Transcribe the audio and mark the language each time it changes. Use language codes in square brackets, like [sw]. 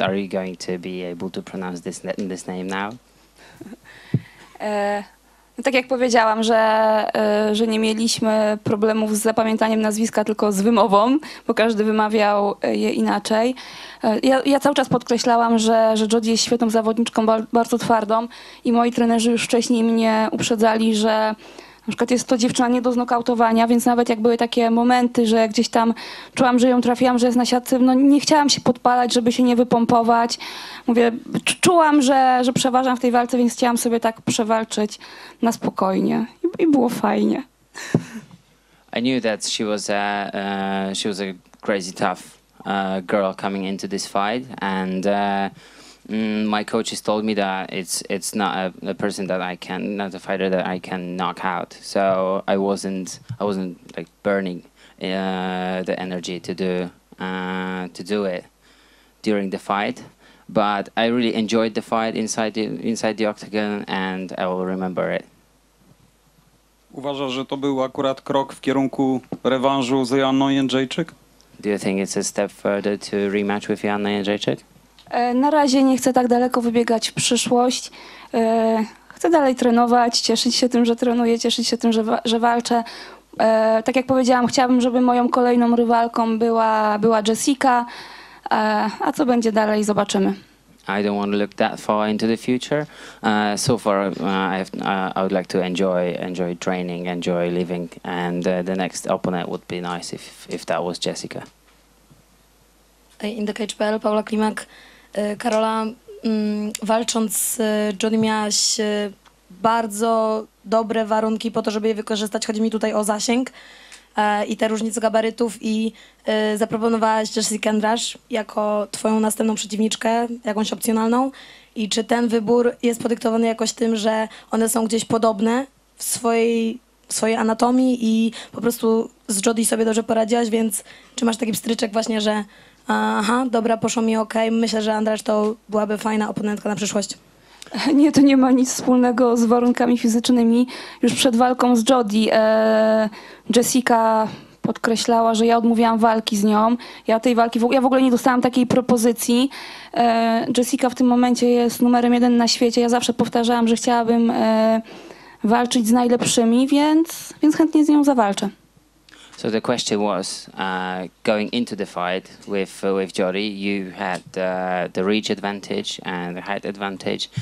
[en] Are you going to be able to pronounce this name now? [pl] Tak jak powiedziałam, że nie mieliśmy problemów z zapamiętaniem nazwiska, tylko z wymową, bo każdy wymawiał je inaczej. Ja cały czas podkreślałam, że Jodie jest świetną zawodniczką, bardzo twardą i moi trenerzy już wcześniej mnie uprzedzali, że na przykład jest to dziewczyna nie do znokautowania, więc nawet jak były takie momenty, że gdzieś tam czułam, że ją trafiłam, że jest na siatce, no nie chciałam się podpalać, żeby się nie wypompować. Mówię, czułam, że przeważam w tej walce, więc chciałam sobie tak przewalczyć na spokojnie i było fajnie. [en] I knew that she was a crazy tough girl coming into this fight, and my coaches told me that it's not a person that not a fighter that I can knock out. So I wasn't like burning the energy to do it during the fight. But I really enjoyed the fight inside the octagon, and I will remember it. [pl] Uważasz, że to był akurat krok w kierunku rewanżu z Joanną Jędrzejczyk? [en] Do you think it's a step further to rematch with Joanna Jędrzejczyk? [pl] Na razie nie chcę tak daleko wybiegać w przyszłość. Chcę dalej trenować, cieszyć się tym, że trenuję, cieszyć się tym, że walczę. Tak jak powiedziałam, chciałabym, żeby moją kolejną rywalką była Jessica, a co będzie dalej, zobaczymy. [en] I don't want to look that far into the future. So far, I would like to enjoy training, enjoy living, and the next opponent would be nice if that was Jessica. [pl] InTheCage.pl, Paula Klimak. Karola, walcząc z Jody miałaś bardzo dobre warunki po to, żeby je wykorzystać. Chodzi mi tutaj o zasięg i te różnice gabarytów i zaproponowałaś Jessica Andrade jako twoją następną przeciwniczkę, jakąś opcjonalną. I czy ten wybór jest podyktowany jakoś tym, że one są gdzieś podobne w swojej anatomii i po prostu z Jody sobie dobrze poradziłaś, więc czy masz taki pstryczek właśnie, że aha, dobra, poszło mi okej, myślę, że Andrade to byłaby fajna oponentka na przyszłość? Nie, to nie ma nic wspólnego z warunkami fizycznymi. Już przed walką z Jody Jessica podkreślała, że ja odmówiłam walki z nią. Ja w ogóle nie dostałam takiej propozycji. Jessica w tym momencie jest numerem 1 na świecie. Ja zawsze powtarzałam, że chciałabym walczyć z najlepszymi, więc chętnie z nią zawalczę. [en] So the question was, going into the fight with Jody, you had the reach advantage and the height advantage.